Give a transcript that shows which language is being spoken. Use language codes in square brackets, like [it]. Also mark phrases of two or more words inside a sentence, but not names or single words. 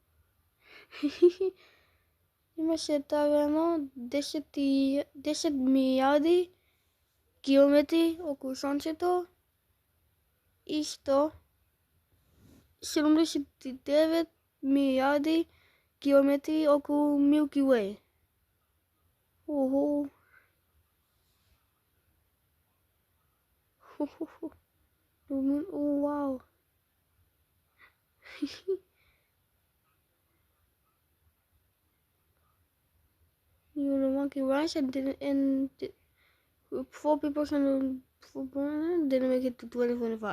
[mk] Имаше тавено 10 милиарди километри околу Сонцето и 179 милиарди километри околу Milky Way. Вау. [en] You know, monkey runs and 4 people didn't make it to 2025.